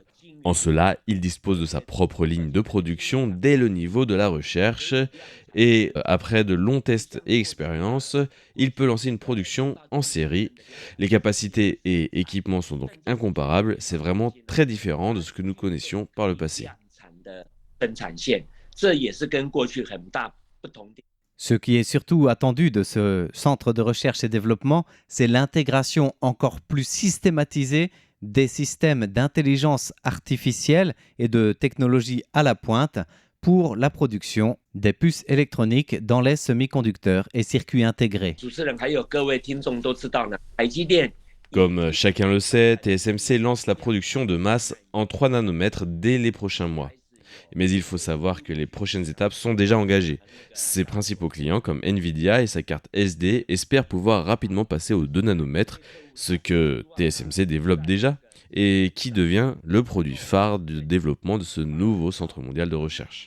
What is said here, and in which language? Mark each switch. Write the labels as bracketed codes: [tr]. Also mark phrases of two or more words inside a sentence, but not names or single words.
[fr] En cela, il dispose de sa propre ligne de production dès le niveau de la recherche et après de longs tests et expériences, il peut lancer une production en série. Les capacités et équipements sont donc incomparables, c'est vraiment très différent de ce que nous connaissions par le passé. [zh] 生产线，这也是跟过去很大不同点。 [fr] Ce qui est surtout attendu de ce centre de recherche et développement, c'est l'intégration encore plus systématisée des systèmes d'intelligence artificielle et de technologie à la pointe pour la production des puces électroniques dans les semi-conducteurs et circuits intégrés. [zh] 主持人还有各位听众都知道呢，台积电 [fr] Comme chacun le sait, TSMC lance la production de masse en 3 nanomètres dès les prochains mois. Mais il faut savoir que les prochaines étapes sont déjà engagées. Ses principaux clients comme Nvidia et sa carte SD espèrent pouvoir rapidement passer aux 2 nanomètres, ce que TSMC développe déjà et qui devient le produit phare du développement de ce nouveau centre mondial de recherche.